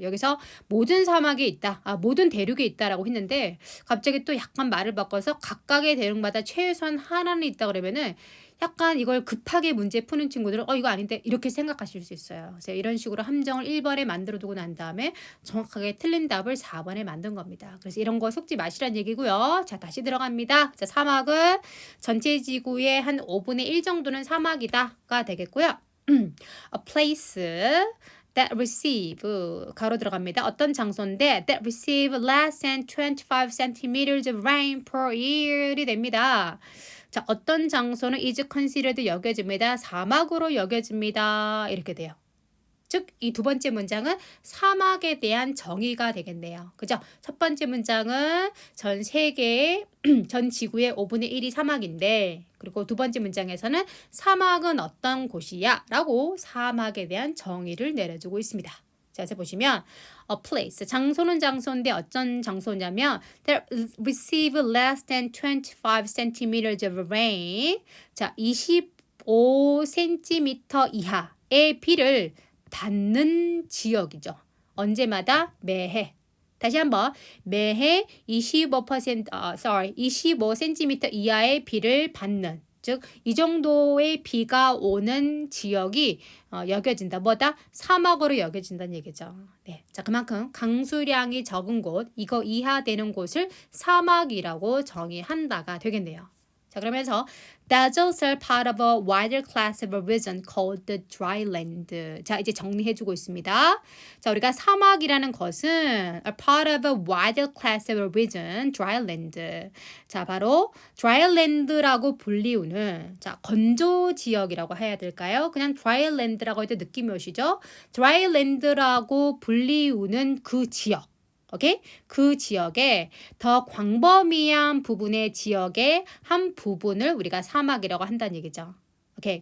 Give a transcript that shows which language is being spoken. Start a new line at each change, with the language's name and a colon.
Korean: 여기서 모든 사막에 있다, 모든 대륙에 있다라고 했는데 갑자기 또 약간 말을 바꿔서 각각의 대륙마다 최소한 하나는 있다 그러면은 약간 이걸 급하게 문제 푸는 친구들은 이거 아닌데 이렇게 생각하실 수 있어요. 그래서 이런 식으로 함정을 1번에 만들어 두고 난 다음에 정확하게 틀린 답을 4번에 만든 겁니다. 그래서 이런 거 속지 마시란 얘기고요. 자, 다시 들어갑니다. 자, 사막은 전체 지구의 한 5분의 1 정도는 사막이다가 되겠고요.
English: A place that receive
Korean: 가로 들어갑니다. 어떤 장소인데
English: that receive less than 25 centimeters of rain per year이 됩니다.
Korean: 자, 어떤 장소는
English: is considered
Korean: 여겨집니다. 사막으로 여겨집니다. 이렇게 돼요. 즉, 이 두 번째 문장은 사막에 대한 정의가 되겠네요. 그죠? 첫 번째 문장은 전 세계의, 전 지구의 5분의 1이 사막인데, 그리고 두 번째 문장에서는 사막은 어떤 곳이야? 라고 사막에 대한 정의를 내려주고 있습니다. 자, 그래서 보시면
English: a place,
Korean: 장소는 장소인데 어떤 장소냐면
English: that receive less than 25 centimeters of rain.
Korean: 자, 25cm 이하의 비를 받는 지역이죠. 언제마다? 매해. 다시 한번 매해 25cm 이하의 비를 받는, 즉 이 정도의 비가 오는 지역이 여겨진다. 뭐다? 사막으로 여겨진다는 얘기죠. 네, 자 그만큼 강수량이 적은 곳, 이거 이하 되는 곳을 사막이라고 정의한다가 되겠네요. 자, 그러면서
English: deserts are part of a wider class of a region called the dryland.
Korean: 자, 이제 정리해주고 있습니다. 자, 우리가 사막이라는 것은
English: a part of a wider class of a region, dryland.
Korean: 자, 바로 dryland라고 불리우는, 자, 건조 지역이라고 해야 될까요? 그냥 dryland라고 해도 느낌이 오시죠? dryland라고 불리우는 그 지역. 오케이? 그 지역에 더 광범위한 부분의 지역의 한 부분을 우리가 사막이라고 한다는 얘기죠. 오케이.